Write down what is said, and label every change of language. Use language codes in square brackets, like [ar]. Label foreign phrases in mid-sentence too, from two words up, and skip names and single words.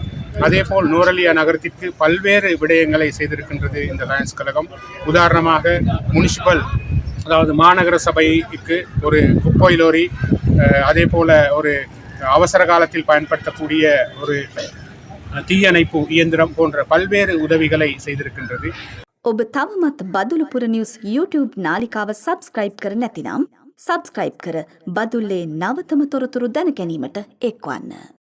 [ta] அதேபோல் நுவரெலியா நகரத்திற்கு பல்வேறு விடயங்களை செய்திருக்கின்றது இந்த லயன்ஸ் கழகம். உதாரணமாக முனிசிபல், அதாவது மாநகர சபைக்கு ஒரு குப்பை லோரி, அதே போல் ஒரு அவசர காலத்தில் பயன்படுத்தக்கூடிய ஒரு தீயணைப்பு இயந்திரம் போன்ற பல்வேறு உதவிகளை செய்திருக்கின்றது. [si] ඔබ තවමත් බදුලුපුර නිවුස් YouTube නාලිකාව සබස්ක්‍රයිබ් කර නැතිනම් සබස්ක්‍රයිබ් කර බදුල්ලේ නවතම තොරතුරු දැන ගැනීමට එක්වන්න.